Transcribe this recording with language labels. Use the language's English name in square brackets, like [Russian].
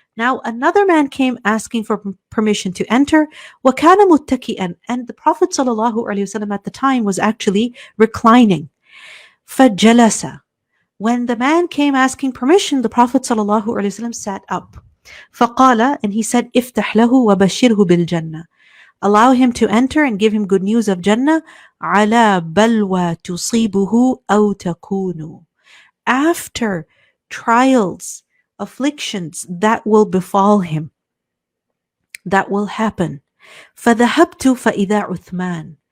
[English] Now another man came asking for permission to enter. [Arabic] وَكَانَ مُتَّكِئًا. [English] And the Prophet ﷺ at the time was actually reclining. [Arabic] فَجَلَسَ. [English] When the man came asking permission, the Prophet ﷺ sat up. [Arabic] فَقَالَ, [English] and he said, [Arabic] افتح له وبشره بالجنة. [English] Allow him to enter and give him good news of Jannah. [Arabic] على بلوى تصيبه أو تكون. [English] After trials, afflictions that will befall him, that will happen. [Arabic] فذهبت فإذا عثمان.